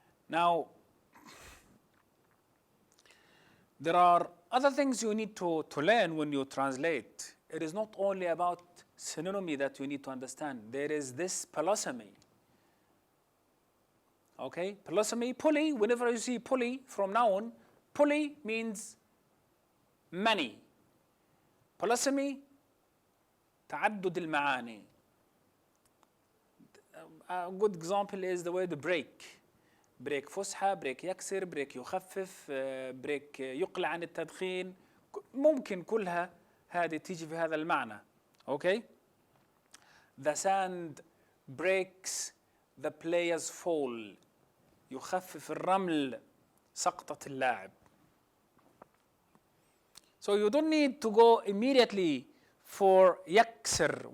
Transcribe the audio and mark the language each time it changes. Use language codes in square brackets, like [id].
[en] Now, there are other things you need to learn when you translate. It is not only about synonymy that you need to understand. There is this polysemy. Okay, polysemy, poly, whenever you see poly from noun, poly means many. [ar] polysemy تعدد المعاني. A good example is the word break. بريك فسحة، بريك يكسر، بريك يخفف، بريك يقلع عن التدخين. ممكن كلها هذه تيجي في هذا المعنى. [en] Okay? The sand breaks the player's fall. [ar] يخفف الرمل سقطة اللاعب. [en] So you don't need to go immediately for [ar] يكسر.